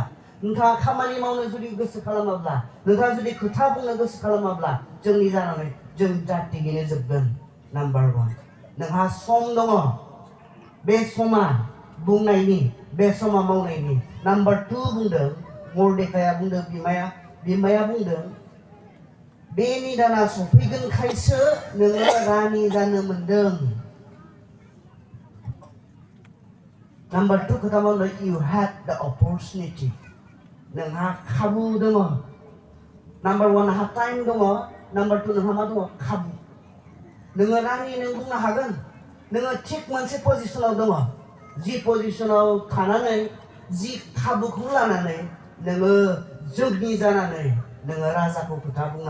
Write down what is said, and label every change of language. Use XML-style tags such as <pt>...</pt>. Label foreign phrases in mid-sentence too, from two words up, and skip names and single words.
<brx>नोंथाङा खामानि मावनो जुदि गोसो खालामाब्ला नोंथाङा जुदि खोथा बुंनो गोसो खालामाब्ला जोंनि जानानै जों जातियैनो जोबगोन नाम्बार 1 नोंहा सम दङ बे समा बुंनायनि बे समा मावनायनि नाम्बार 2 बुंदों मर्देखाया बुंदों बिमाया बुंदों बे निदाना सफैगोनखायसो नोङो रानि जानो मोनदों नाम्बार 2 खोथा मावदों</brx> <en>you had the opportunity</en> <brx>नोंहा खाबु दङ नाम्बार 1 नोंहा टाइम दङ नाम्बार 2 नोंहा मा दङ खाबु नोङो रानि नों बुंनो हागोन नोङो थिग मोनसे पजिसनाव दङ जि पजिसनाव थानानै जि खाबुखौ लानानै नोङो जोगनि जानानै नोङो राजाखौ खोथा बुंनो</brx>